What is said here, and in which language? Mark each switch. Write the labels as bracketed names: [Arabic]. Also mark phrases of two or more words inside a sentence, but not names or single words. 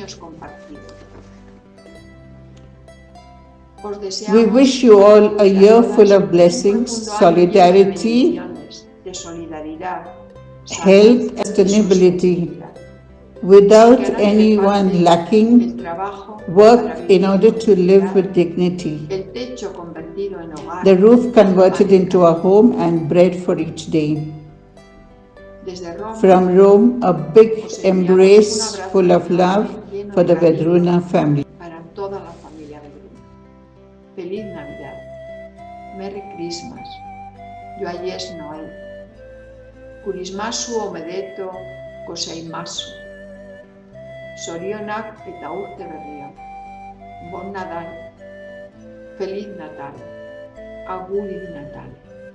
[English] We wish you all a year full of blessings, solidarity, health, and sustainability, without anyone lacking, work in order to live with dignity, the roof converted into a home and bread for each day. From Rome, a big embrace full of love for the Vedruna family. [Spanish] Feliz Navidad. [English] Merry Christmas. [French] Joyeux Noel. [Japanese] クリスマスおめでとうございます. [Basque] Zorionak eta urte berria. [Catalan] Bon Nadal. [Portuguese] Feliz Natal. [Italian] Agur di Natale.